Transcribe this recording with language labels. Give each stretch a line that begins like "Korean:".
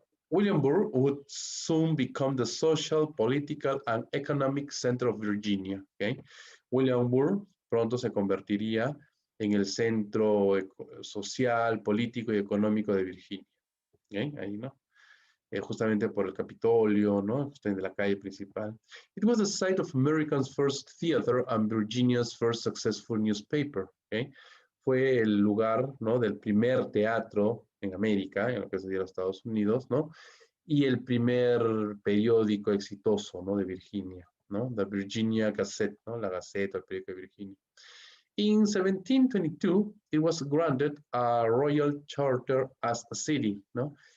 English: Williamsburg would soon become the social, political, and economic center of Virginia, ¿ok?
Spanish: Williamsburg pronto se convertiría en el centro social, político y económico de Virginia, ¿ok? Ahí, ¿no? Justamente por el Capitolio, ¿no? Justamente la calle principal.
English: It was the site of America's first theater and Virginia's first successful newspaper, ¿okay?
Spanish: Fue el lugar, ¿no? Del primer teatro en América, en lo que sería los Estados Unidos, ¿no? y el primer periódico exitoso, ¿no? De Virginia, ¿no? The Virginia Gazette, ¿no? La Gaceta, el periódico de Virginia.
English: In 1722, it was granted a royal charter as a city, ¿no?